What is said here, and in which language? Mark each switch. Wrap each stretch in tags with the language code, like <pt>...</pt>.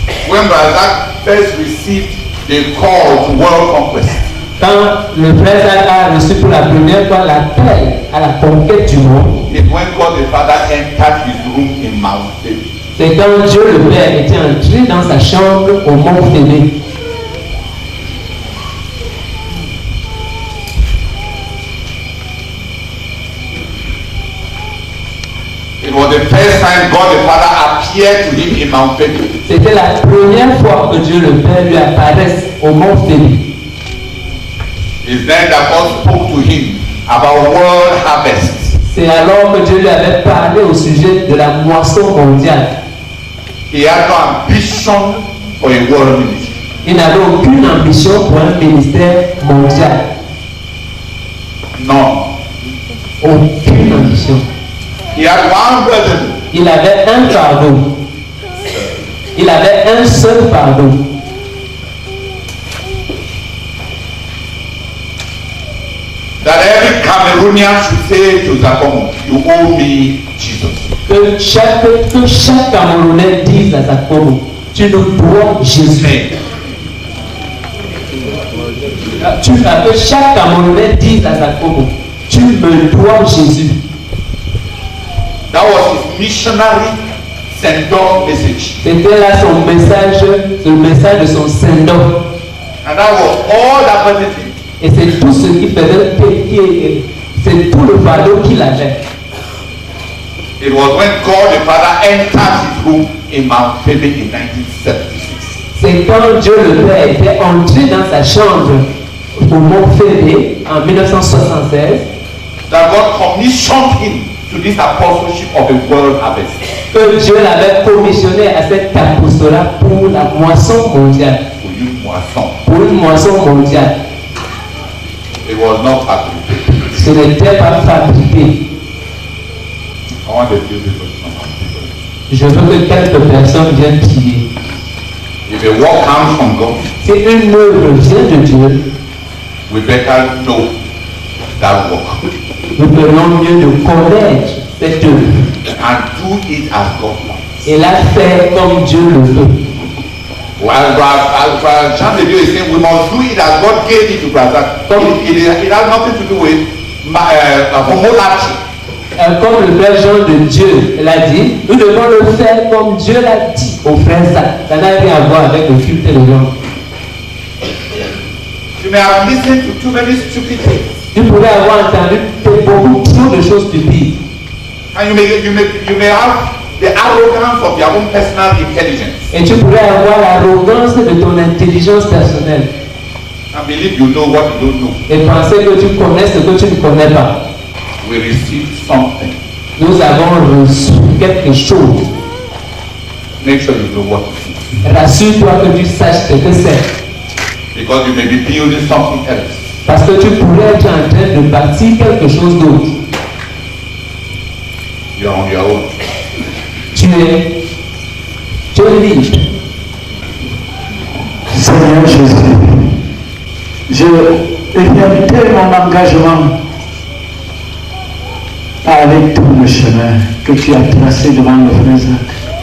<en>when Razak first received the call to world conquest,</en> <fr>quand le frère Zach a reçu pour la première fois l'appel à la conquête du monde,</fr> <en>it when God the Father entered his room in Mount David.</en> <fr>c'est quand Dieu le Père était entré dans sa chambre au mont Phébé.</fr> <en>It was the first time God the Father appeared to him in Mount David.</en> <fr>C'était la première fois que Dieu le Père lui apparaisse au mont Phébé.</fr> <en>It's then that God spoke to him about world harvest.</en> <fr>C'est alors que Dieu lui avait parlé au sujet de la moisson mondiale.</fr> <en>He had no ambition for a world ministry.</en> <fr>Il n'avait aucune ambition pour un ministère mondial.</fr> <en>None.</en> <fr>Aucune ambition.</fr> <en>He had one burden.</en> <fr>Il avait un fardeau. Il avait un seul fardeau.</fr> <en>That every Cameroonian should say to Zakomo, you owe me Jesus.</en> <fr>Que chaque Camerounais dise à Zakomo, tu nous dois Jésus. Que chaque Camerounais dise à Zakomo, tu me dois Jésus.</fr> <en>That was his missionary send-off message.</en> <fr>C'était là son message, le message de son send-off.</fr> <en>And that was all that was it.</en> <fr>Et c'est tout ce qui faisait, c'est tout le fardeau qu'il avait.</fr> <en>It was when God the Father entered his room in Mount Faber in 1976.</en> <fr>C'est quand Dieu le Père était entré dans sa chambre au Mont Faber en 1976</fr> <en>that God commissioned him to this apostleship of the world harvest.</en> <fr>que Dieu l'avait commissionné à cet apostolat pour la moisson mondiale. Pour une moisson. Pour une moisson mondiale.</fr> <en>It was not fabricated.</en> <fr>Ce n'était pas fabriqué.</fr> <en>I want to few people to come.</en> <fr>Je veux que quelques personnes viennent prier.</fr> <en>If a work comes from God,</en> <fr>Si une œuvre vient de Dieu,</fr> <en>we better know that work</en> <fr>nous ferions mieux de connaître cette œuvre</fr> <en>and do it as God wants.</en> <fr>et la faire comme Dieu le veut.</fr> <en>Well, as Jean de Dieu is saying, we must do it as God gave it to Brazak. It has nothing to do with homolatry.</en> <fr>Comme le Père Jean de Dieu l'a dit, nous devons le faire comme Dieu l'a dit au frère Zach. Ça n'a rien à voir avec le culte des gens.</fr> <en>You may have listened to too many stupid things.</en> <fr>Tu pourrais avoir entendu beaucoup trop de choses stupides.</fr> <en>And you may have the arrogance of your own personal intelligence.</en> <fr>Et tu pourrais avoir l'arrogance de ton intelligence personnelle.</fr> <en>And believe you know what you don't know.</en> <fr>Et penser que tu connais ce que tu ne connais pas.</fr> <en>We receive something.</en> <fr>Nous avons reçu quelque chose.</fr> <en>Make sure you know what it is.</en> <fr>Rassure-toi que tu saches ce que c'est.</fr> <en>Because you may be building something else.</en> <fr>Parce que tu pourrais être en train de bâtir quelque chose d'autre.</fr> <en>You are on your own.</en> <fr>Tu es libre. Seigneur Jésus, je réalité mon engagement à aller tout le chemin que tu as tracé devant le frère Zach.</fr>